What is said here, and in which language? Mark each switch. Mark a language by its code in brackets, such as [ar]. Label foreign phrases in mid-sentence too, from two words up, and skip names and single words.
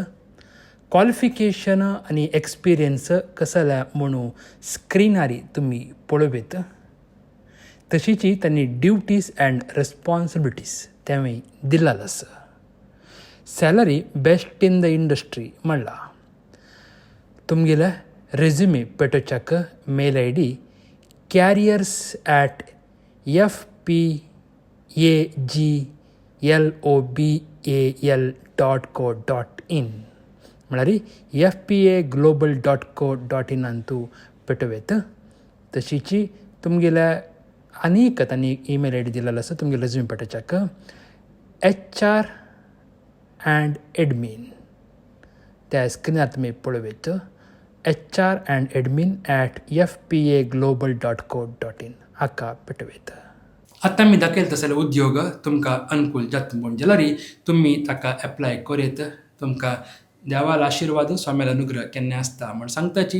[kok] क्वॉलिफिकेशन आनी एक्सपिरियन्स कसल्या म्हणून स्क्रिनारी तुमी पळोवेत. तशीच तांणी [en] duties and responsibilities [kok] तेवूय दिलेलो आसा. [en] salary best in the industry म्हणला. [kok] तुमगेले रेझ्युमे पेटोवच्याक [en] mail ID [kok] careers@fpaglobal.co.in म्हळ्यार fpaglobal.co.in तूं पेटोवेत. तशीच तुमगेल्या आनीक तांणी [en] email ID [kok] दिलेलो आसा तुमगे रेझ्युमे पेटोवच्याक [en] HR and admin [kok] त्या स्क्रिनार तुमी पळोवेत HR&admin@fpaglobal.co.in हाका पेटोवेत. आतां आमी दाखयले तसले उद्योग तुमकां अनुकूल जाता म्हूण जाल्यार तुमी ताका एप्लाय करीत. तुमकां देवाल आशिर्वाद स्वाम्याल अनुग्रह केन्ना आसता म्हण सांगताची.